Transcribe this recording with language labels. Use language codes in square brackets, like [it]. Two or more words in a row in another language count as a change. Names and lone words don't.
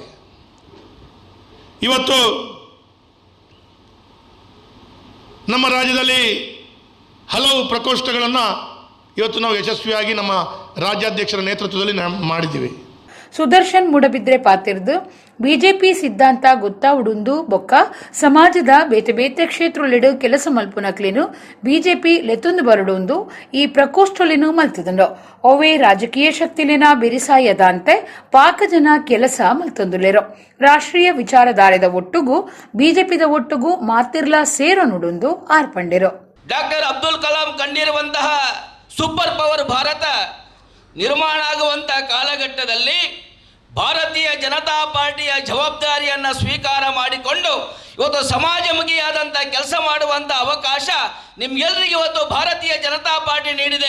[kn] ಇವತ್ತು ನಮ್ಮ ರಾಜ್ಯದಲ್ಲಿ ಹಲವು ಪ್ರಕೋಷ್ಠಗಳನ್ನು ಇವತ್ತು ನಾವು ಯಶಸ್ವಿಯಾಗಿ ನಮ್ಮ ರಾಜ್ಯಾಧ್ಯಕ್ಷರ ನೇತೃತ್ವದಲ್ಲಿ ಮಾಡಿದ್ದೀವಿ. [tcy] ಸುದರ್ಶನ್ ಮೂಡಬಿದ್ರೆ ಪಾತಿರ್ದು ಬಿಜೆಪಿ ಸಿದ್ಧಾಂತ ಗೊತ್ತಾವುಡುಂದು ಬೊಕ್ಕ ಸಮಾಜದ ಬೇತೆ ಬೇತೆ ಕ್ಷೇತ್ರಲಿಡು ಕೆಲಸ ಮಲ್ಪುನಕ್ಲಿನು ಬಿಜೆಪಿ ಲೆತ್ತುಂದು ಬರಡುಂದು ಈ ಪ್ರಕೋಷ್ಠಲಿನು ಮಲ್ತುದುಂಡು ಒವೇ ರಾಜಕೀಯ ಶಕ್ತಿಲಿನ ಬಿರಿಸಾಯದಂತೆ ಪಾಕ ಜನ ಕೆಲಸ ಮಲ್ತೊಂದುಲೆರು ರಾಷ್ಟ್ರೀಯ ವಿಚಾರಧಾರೆದ ಒಟ್ಟುಗೂ ಬಿಜೆಪಿದ ಒಟ್ಟುಗೂ ಮಾತಿರ್ಲ ಸೇರೋ ನುಡುಂದು ಆರ್ಪಂಡಿರು. [kn] ಡಾಕ್ಟರ್ ಅಬ್ದುಲ್ ಕಲಾಂ ಕಂಡಿರುವಂತಹ [en] super power [kn] ಭಾರತ ನಿರ್ಮಾಣ ಆಗುವಂತಹ ಕಾಲಘಟ್ಟದಲ್ಲಿ ಭಾರತೀಯ ಜನತಾ ಪಾರ್ಟಿಯ ಜವಾಬ್ದಾರಿಯನ್ನು ಸ್ವೀಕಾರ ಮಾಡಿಕೊಂಡು ಇವತ್ತು ಸಮಾಜಮುಖಿಯಾದಂಥ ಕೆಲಸ ಮಾಡುವಂಥ ಅವಕಾಶ ನಿಮ್ಗೆಲ್ಲರಿಗೂ ಇವತ್ತು ಭಾರತೀಯ ಜನತಾ ಪಾರ್ಟಿ ನೀಡಿದೆ.